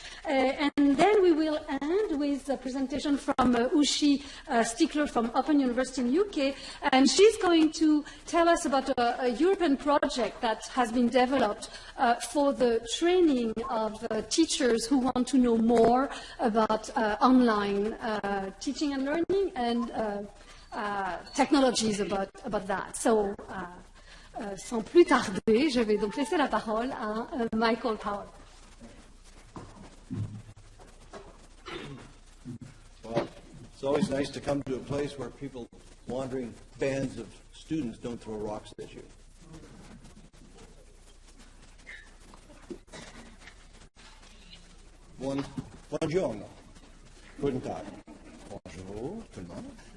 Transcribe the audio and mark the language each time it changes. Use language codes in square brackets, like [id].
[en] And then we will end with a presentation from Ushi Stickler from Open University in UK, and she's going to tell us about a European project that has been developed for the training of teachers who want to know more about online teaching and learning and technologies about that. [fr] So, sans plus tarder, je vais donc laisser la parole à Michael Power. [en] Well, it's always nice to come to a place where people, wandering bands of students, don't throw rocks at you. [it] Buongiorno. [de] Guten Tag. [fr] Bonjour. Tout le monde.